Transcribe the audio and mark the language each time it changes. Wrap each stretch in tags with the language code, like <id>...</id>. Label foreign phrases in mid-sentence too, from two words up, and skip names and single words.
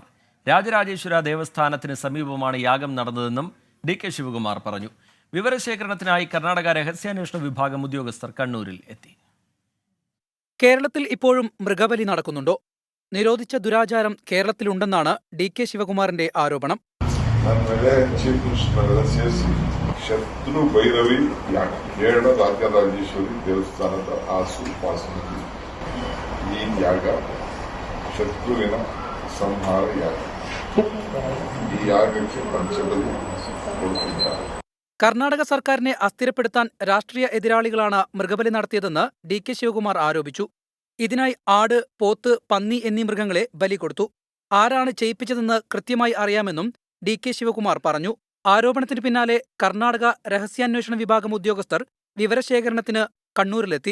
<ml>രാജരാജേശ്വര ദേവസ്ഥാനത്തിന് സമീപമാണ് യാഗം നടന്നതെന്നും ഡി കെ ശിവകുമാർ പറഞ്ഞു. വിവരശേഖരണത്തിനായി കർണാടക രഹസ്യാന്വേഷണ വിഭാഗം ഉദ്യോഗസ്ഥർ കണ്ണൂരിൽ എത്തി. കേരളത്തിൽ ഇപ്പോഴും മൃഗബലി നടക്കുന്നുണ്ടോ? നിരോധിച്ച ദുരാചാരം കേരളത്തിലുണ്ടെന്നാണ് ഡി കെ ശിവകുമാറിന്റെ ആരോപണം.</ml> <kn>ಶತ್ರು ಭೈರವಿ ಯಾಗ ಕೇರಳ ರಾಜರಾಜೇಶ್ವರಿ ದೇವಸ್ಥಾನದ ಆಸುಪಾಸಿನಲ್ಲಿ ಈ ಯಾಗ ಶತ್ರುವಿನ ಸಂಹಾರ ಯಾಗ. ಈ ಯಾಗಕ್ಕೆ ಪಂಚಬಲಿ ಕೊಡುತ್ತಿದ್ದಾರೆ.</kn> <ml>കർണാടക സർക്കാരിനെ അസ്ഥിരപ്പെടുത്താൻ രാഷ്ട്രീയ എതിരാളികളാണ് മൃഗബലി നടത്തിയതെന്ന് ഡി കെ ശിവകുമാർ ആരോപിച്ചു. ഇതിനായി ആട്, പോത്ത്, പന്നി എന്നീ മൃഗങ്ങളെ ബലി കൊടുത്തു. ആരാണ് ചെയ്യിപ്പിച്ചതെന്ന് കൃത്യമായി അറിയാമെന്നും ഡി കെ ശിവകുമാർ പറഞ്ഞു. ആരോപണത്തിന് പിന്നാലെ കർണാടക രഹസ്യാന്വേഷണ വിഭാഗം ഉദ്യോഗസ്ഥർ വിവരശേഖരണത്തിന് കണ്ണൂരിലെത്തി.</ml>